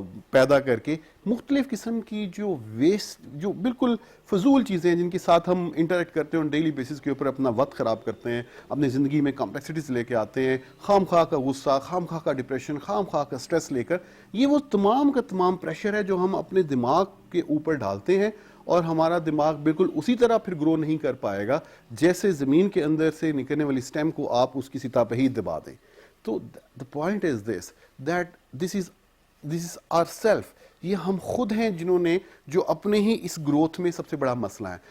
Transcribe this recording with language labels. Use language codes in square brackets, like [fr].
[ur] پیدا کر کے, مختلف قسم کی جو ویسٹ, جو بالکل فضول چیزیں جن کے ساتھ ہم انٹریکٹ کرتے ہیں ڈیلی بیسس کے اوپر, اپنا وقت خراب کرتے ہیں, اپنی زندگی میں کمپلیکسٹیز لے کے آتے ہیں, خام خواہ کا غصہ, خام خواہ کا ڈپریشن, خام خواہ کا سٹریس لے کر. یہ وہ تمام کا تمام پریشر ہے جو ہم اپنے دماغ کے اوپر ڈالتے ہیں, اور ہمارا دماغ بالکل اسی طرح پھر گرو نہیں کر پائے گا جیسے زمین کے اندر سے نکلنے والی اسٹیم کو آپ اس کی سطح پہ ہی دبا دیں. [en] تو the point is this, that this is our self. [ur] یہ ہم خود ہیں جنہوں نے, جو اپنے ہی اس گروتھ میں سب سے بڑا مسئلہ ہے.